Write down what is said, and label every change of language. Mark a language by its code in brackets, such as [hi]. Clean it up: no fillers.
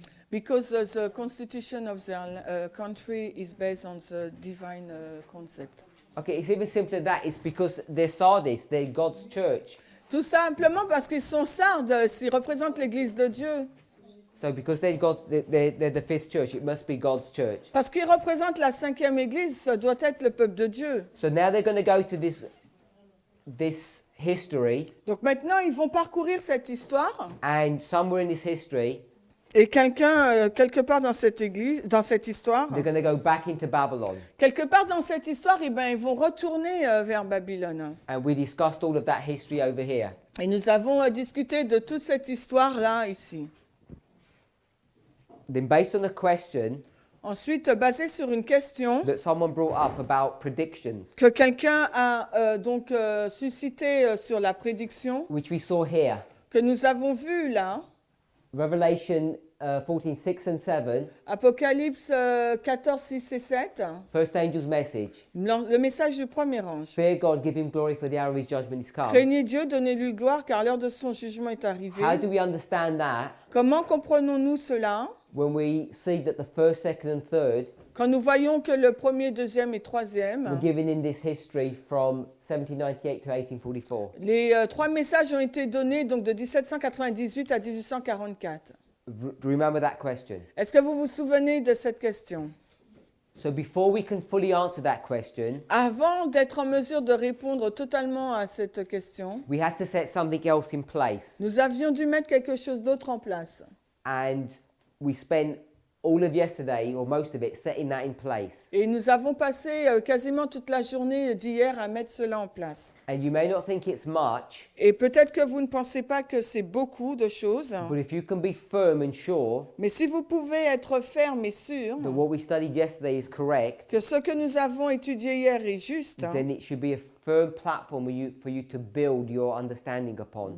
[en] Because the constitution of their country is based on the divine concept. Okay, it's even simpler than that. It's because they're Sardis. They're God's church. [fr] Tout simplement parce qu'ils sont sardes, ils représentent l'Église de Dieu. [en] So because they're the fifth church, it must be God's church. [fr] Parce qu'ils représentent la 5e Église, ça doit être le peuple de Dieu. [en] So now they're going to go to this history, [fr] Donc maintenant, ils vont parcourir cette histoire. [en] and somewhere in this history, [fr] Et quelqu'un, quelque part dans cette église, dans cette histoire, [en] they're going to go back into Babylon. [fr] quelque part dans cette histoire, eh ben, ils vont retourner vers Babylone. [en] And we discussed all of that history over here. [fr] Et nous avons discuté de toute cette histoire-là, ici. [en] Then based on a question [fr] Ensuite, basé sur une question [en] that someone brought up about predictions, [fr] que quelqu'un a suscité sur la prédiction, [en] which we saw here, [fr] que nous avons vue là, [en] Revelation 14, 6 and 7, [fr] Apocalypse 14, 6 et 7, [en] first angel's message. [fr] le message du premier ange. [en] Fear God, give him glory, for the hour of his judgment is come. [fr] Craignez Dieu, donnez-lui gloire, car l'heure de son jugement est arrivée. [en] How do we understand that [fr] Comment comprenons-nous cela? [en] when we see that the first, second and third [fr] Quand nous voyons que le premier, deuxième et [en] were [fr] troisième, [en] given in this history from 1798 to 1844? [fr] les trois messages ont été donnés donc de 1798 à 1844. [en] Remember that question. [fr] Est-ce que vous vous souvenez de cette question? [en] So before we can fully answer that question, [fr] Avant d'être en mesure de répondre totalement à cette question, [en] we had to set something else in place. [fr] nous avions dû mettre quelque chose d'autre en place. [en] And we spent all of yesterday, or most of it, setting that in place. [fr] Et nous avons passé quasiment toute la journée d'hier à mettre cela en place. [en] And you may not think it's much, [fr] Et peut-être que vous ne pensez pas que c'est beaucoup de choses, [en] but if you can be firm and sure [fr] mais si vous pouvez être ferme et sûr [en] that what we studied yesterday is correct, [fr] que ce que nous avons étudié hier est juste, [en] then it should be firm platform for you to build your understanding upon.